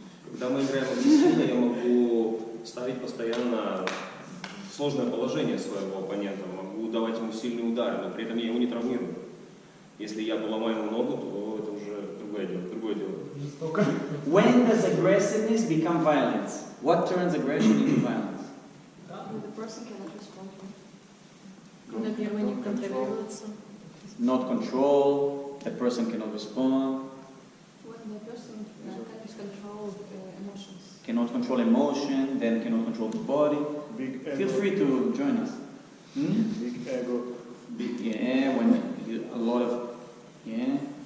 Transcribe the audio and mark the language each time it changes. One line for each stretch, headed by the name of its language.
Russian: Когда мы играем агрессивно, я могу ставить постоянно в сложное положение своего оппонента, могу давать ему сильные удары, но при этом я его не травмирую. Если я ломаю ему ногу, то это уже другое дело.
English: When does aggressiveness become violence? What turns aggression into violence? The person cannot respond.
Russian: Когда первый не контролируется.
English: Not control, the person cannot respond, When the person cannot control emotions. cannot control emotion, then cannot control the body. Big ego. Feel free to join us. Big ego. Big, yeah, when you, a lot of, yeah.